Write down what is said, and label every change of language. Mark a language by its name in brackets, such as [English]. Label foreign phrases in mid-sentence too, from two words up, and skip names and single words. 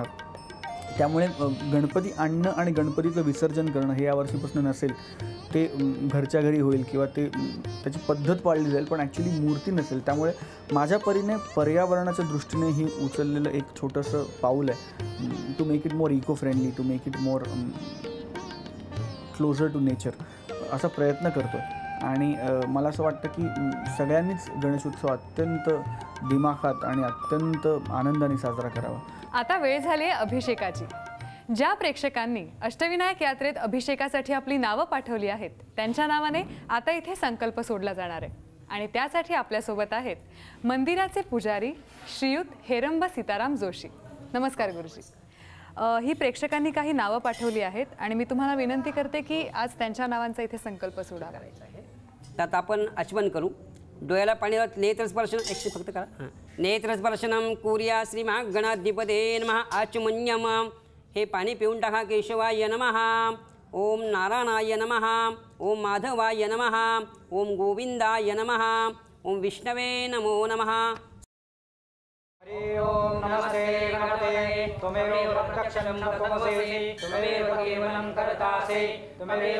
[Marathi] त्यामुळे गणपती आणणं आणि गणपतीचं विसर्जन करणं हे यावर्षीपासून नसेल, ते घरच्या घरी होईल किंवा ते त्याची पद्धत पाळली जाईल, पण ॲक्च्युली मूर्ती नसेल. त्यामुळे माझ्या परीने पर्यावरणाच्या दृष्टीने ही उचललेलं एक छोटंसं पाऊल आहे [English] to make it more eco friendly, to make it more closer to nature, [Marathi] असा प्रयत्न करतो आहे. आणि मला असं वाटतं की सगळ्यांनीच गणेशोत्सव अत्यंत दिमाखात आणि अत्यंत आनंदाने साजरा करावा. आता वेळ झाली आहे अभिषेकाची. ज्या प्रेक्षकांनी अष्टविनायक यात्रेत अभिषेकासाठी आपली नावं पाठवली आहेत त्यांच्या नावाने आता इथे संकल्प सोडला जाणार आहे. आणि त्यासाठी आपल्यासोबत आहेत मंदिराचे पुजारी श्रीयुत हेरंब सीताराम जोशी. नमस्कार गुरुजी. ही प्रेक्षकांनी काही नावं पाठवली आहेत आणि मी तुम्हाला विनंती करते की आज त्यांच्या नावांचा इथे संकल्प सोडा करायचा आहे. त्यात आपण आचमन करू. डोळ्याला पाणी नेत्रस्पर्शन एकशे फक्त करा. [Sanskrit] नेत्रस्पर्शनम कुर्या श्री महागणाधिपते नमः. आचमन्यम. [Marathi] हे पाणी पिऊन टाका. [Sanskrit] केशवाय नमः. ओम नारायणाय नमः. ओम माधवाय नमः. ओम गोविंदाय नमः. ओम विष्णवे नमो नमः. हरि ओम नमस्ते गणपते त्वमेव प्रत्यक्षं तत्त्वमसि त्वमेव केवलं कर्तासि त्वमेव